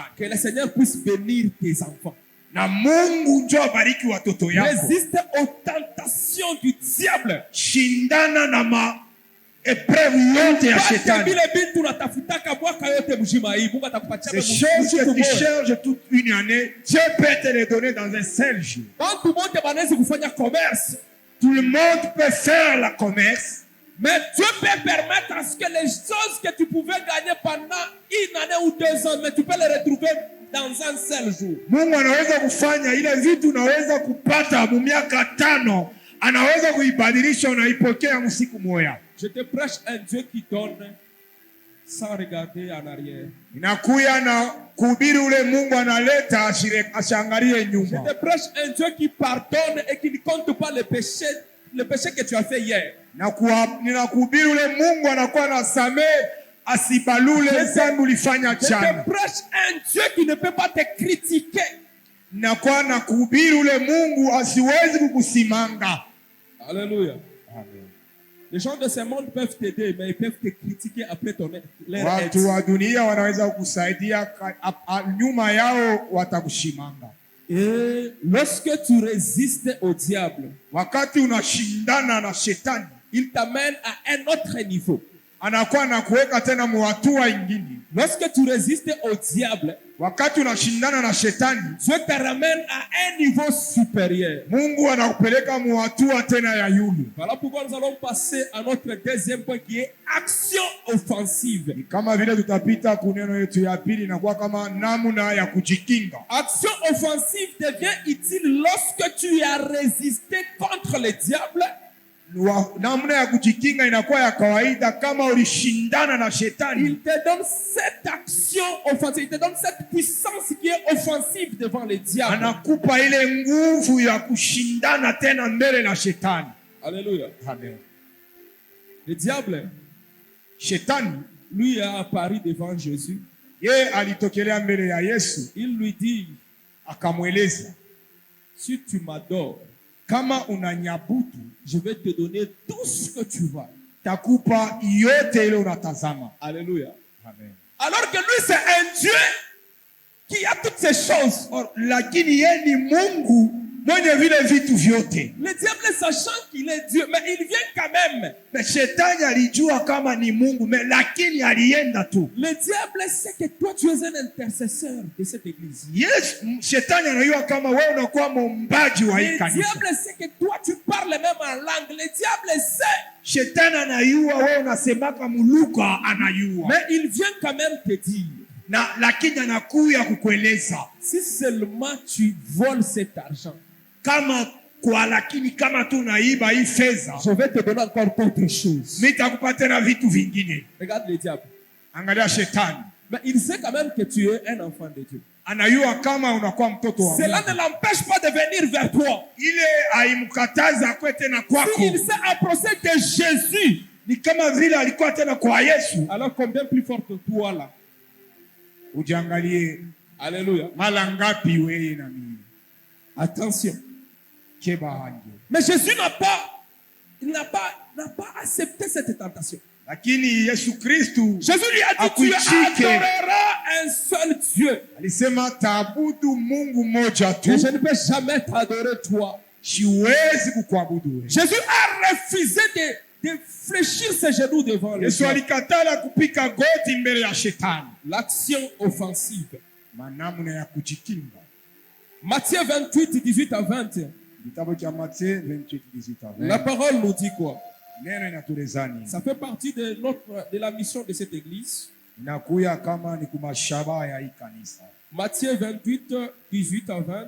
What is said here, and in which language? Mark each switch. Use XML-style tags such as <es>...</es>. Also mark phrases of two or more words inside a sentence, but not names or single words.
<fr>Que le Seigneur puisse bénir tes enfants.</fr> <sw>Na Mungu njoo abariki watoto yako.</sw> <fr>Résiste aux tentations du diable.</fr> <sw>Shindana na épreuve yote ya shetani.</sw> <fr>Ces choses que tu cherches toute une année, Dieu peut te les donner dans un seul jour. Tout le monde peut faire la commerce. Mais Dieu peut permettre à ce que les choses que tu pouvais gagner pendant une année ou 2 ans, mais tu peux les retrouver dans un seul jour.</fr> <sw>Mungu anaweza kufanya ile vitu unaweza kupata mu miaka 5, anaweza kuibadilisha unaipokea msiku moja.</sw> <fr>Je te prêche un Dieu qui donne sans regarder en arrière.</fr> <sw>Inakuya na kuhubiri ule Mungu analeta asiangalie nyuma.</sw> <fr>Je te prêche un Dieu qui pardonne et qui ne compte pas le péché que tu as fait hier.</fr> <sw>Ninakuhubiri ule Mungu anakuwa anasamehe asibalule dhambi ulifanya jana.</sw> <fr>Je te prêche un Dieu qui ne peut pas te critiquer.</fr> <sw>Nakuwa na kuhubiri ule Mungu asiwezi kukusimanga.</sw> <fr>Alléluia. Amen. Les gens de ce monde peuvent t'aider, mais ils peuvent te critiquer après leur</fr> <sw>watu wa dunia wanaweza kukusaidia, nyuma yao watakushimanga.</sw> <fr>Et lorsque tu résistes au diable,</fr> <sw>wakati unashindana na shetani,</sw> <fr>il t'amène à un autre niveau.</fr> <sw>Anakuwa na kuweka tena mu hatua ingine.</sw> <fr>Lorsque tu résistes au diable,</fr> <sw>Wakati unashindana na shetani,</sw> <fr>Dieu te ramène à un niveau supérieur.</fr> <sw>Mungu anakupeleka muhatua tena ya yulu.</sw> <fr>Voilà pourquoi nous allons passer à notre deuxième point qui est action offensive.</fr> <sw>Ni kama vile tutapita kuneno yetu ya pili, inakuwa kama namna ya kujikinga.</sw> <fr>Action offensive devient utile lorsque tu as résisté contre le diable.</fr> <sw>Namna ya kujikinga inakuwa ya kawaida kama ulishindana na shetani.</sw> <fr>Il te donne cette action offensive, il te donne cette puissance qui est offensive devant le diable.</fr> <sw>Anakupa ile nguvu ya kushindana tena mbele na shetani. Alléluia. Amen.</sw> <fr>Le diable,</fr> <sw>Shetani,</sw> <fr>lui, a apparu devant Jésus.</fr> <sw>yeye alitokelea mbele ya Yesu,</sw> <fr>Il lui dit,</fr> <sw>akamweleza,</sw> <fr>si tu m'adores,</fr> <sw>kama unanyabudu,</sw> <fr>je vais te donner tout ce que tu vas.</fr> <sw>takupa yote ile unatazama. Alléluia. Amen.</sw> <fr>Alors que lui, c'est un Dieu qui a toutes ces choses.</fr> <sw>Lakini yeye ni Mungu mwenye vile vitu vyote.</sw> <fr>Le diable, sachant qu'il est Dieu, mais il vient quand même.</fr> <sw>Na shetani alijua kama ni Mungu, lakini alienda tu.</sw> <fr>Le diable sait que toi, tu es un intercesseur de cette église.</fr> <sw>Yes, shetani anajua kama wewe unakuwa mwombaji wa hii</sw> <fr>Le</fr> <sw>kanisa.</sw> <fr>diable sait que toi, tu parles même en langue. Le diable sait.</fr> <sw>Shetani anajua wewe unasemaka muluka, anajua.</sw> <fr>Mais il vient quand même te dire.</fr> <sw>Lakini anakuya kukueleza.</sw> <fr>Si seulement tu voles cet argent.</fr> <sw>Lakini kama tu naiba hii fedha,</sw> <fr>je vais te donner encore autre chose.</fr> <sw>Nitakupa tena vitu vingine.</sw> <fr>Regarde le diable.</fr> <sw>Angalia shetani.</sw> <fr>Mais il sait quand même que tu es un enfant de Dieu.</fr> <sw>Anajua kama unakuwa mtoto wa Mungu.</sw> <fr>Cela ne l'empêche pas de venir vers toi.</fr> <sw>Ile haimkataza kwa tena kwako.</sw> <fr>Si il s'est approché de Jésus,</fr> <sw>ni kama vile alikuwa tena kwa Yesu.</sw> <fr>Alors combien plus fort que toi là?</fr> <sw>Ujiangalie. Alléluia. Mara ngapi wewe na mimi?</sw> <fr>Attention. Mais Jésus n'a pas accepté cette tentation.</fr> <sw>Lakini Yesu Kristu,</sw> <fr>Jésus lui a dit, tu adoreras un seul Dieu.</fr> <sw>Alisema taabudu Mungu moja tu.</sw> <fr>Et je ne peux jamais t'adorer toi.</fr> <sw>Siwezi kukuabudu wewe.</sw> <fr>Jésus a refusé de fléchir ses genoux devant le</fr> <sw>Yesu alikatala kupika goti mbele ya shetani.</sw> <fr>L'action offensive.</fr> <sw>Manamna ya kujikinga.</sw> <fr>Matthieu 28, 18 à 20. La parole nous dit quoi? Ça fait partie de la mission de cette église. Matthieu 28, 18 à 20.</fr>